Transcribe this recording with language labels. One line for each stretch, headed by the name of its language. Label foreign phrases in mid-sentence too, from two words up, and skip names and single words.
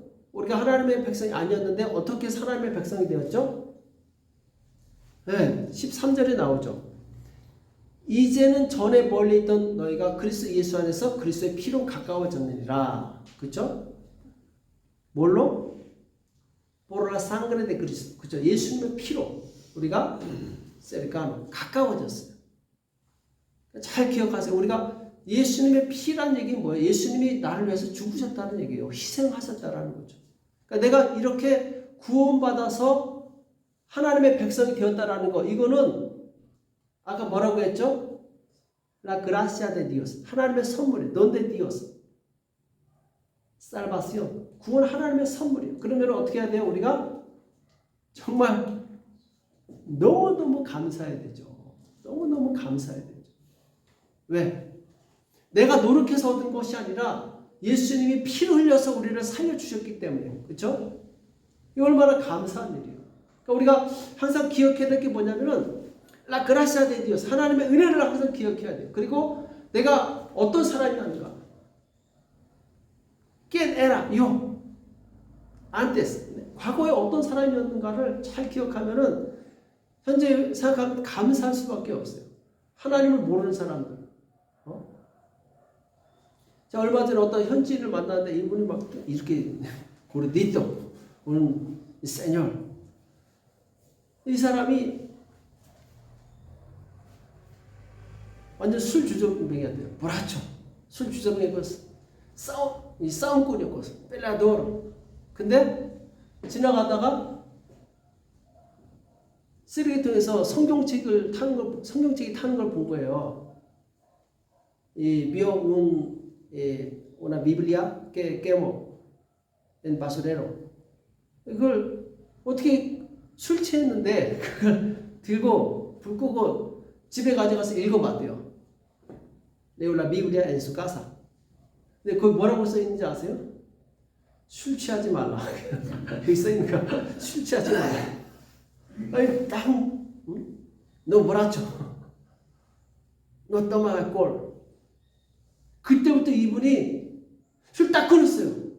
Korean: 우리가 하나님의 백성이 아니었는데 어떻게 해서 하나님의 백성이 되었죠? 네, 13절에 나오죠. 이제는 전에 멀리 있던 너희가 그리스도 예수 안에서 그리스도의 피로 가까워졌느니라. 그렇죠? 뭘로?
Spanish: por la sangre de Cristo.
Korean: 그렇죠? 예수님의 피로 우리가 cercano 가까워졌어요. 잘 기억하세요. 우리가 예수님의 피란 얘기는 뭐예요? 예수님이 나를 위해서 죽으셨다는 얘기예요. 희생하셨다라는 거죠. 그러니까 내가 이렇게 구원받아서 하나님의 백성이 되었다라는 거, 이거는 아까 뭐라고 했죠?
Spanish: La gracia de Dios.
Korean: 하나님의 선물이에요.
Spanish: Don de Dios. salvación.
Korean: 구원 하나님의 선물이에요. 그러면 어떻게 해야 돼요? 우리가 정말 너무너무 감사해야 되죠. 너무너무 감사해야 되죠. 왜? 내가 노력해서 얻은 것이 아니라 예수님이 피를 흘려서 우리를 살려주셨기 때문에. 그렇죠? 이 얼마나 감사한 일이에요. 그러니까 우리가 항상 기억해야 될 게 뭐냐면은
Spanish: La gracia de Dios.
Korean: 하나님의 은혜를 항상 기억해야 돼요. 그리고 내가 어떤 사람이었는가?
Spanish: ¿Quién era yo? Antes.
Korean: 과거에 어떤 사람이었는가를 잘 기억하면은 현재 생각하면 감사할 수밖에 없어요. 하나님을 모르는 사람들. 자, 얼마 전에 어떤 현지인을 만났는데 이분이 막 이렇게
Spanish: gordito un señor.
Korean: 이 사람이 완전 술 주정뱅이였대요. 보라초. 술 주정뱅이고 싸움꾼이었고 펠라도르. 근데 지나가다가 쓰레기통에서 성경책이 타는 걸 본 거예요.
Spanish: Y vio una Biblia que quemó en basurero.
Korean: 그걸 어떻게 술 취했는데 그걸 들고 불 끄고 집에 가져가서 읽어봤대요.
Spanish: Leo la Biblia en su casa.
Korean: 근데 거기 뭐라고 써 있는지 아세요? 술 취하지 말라. 여기 써있는가? 술 취하지 말라. 아니, 너 뭐라죠? 너 떠마갈 꼴. 그때부터 이분이 술 딱 끊었어요.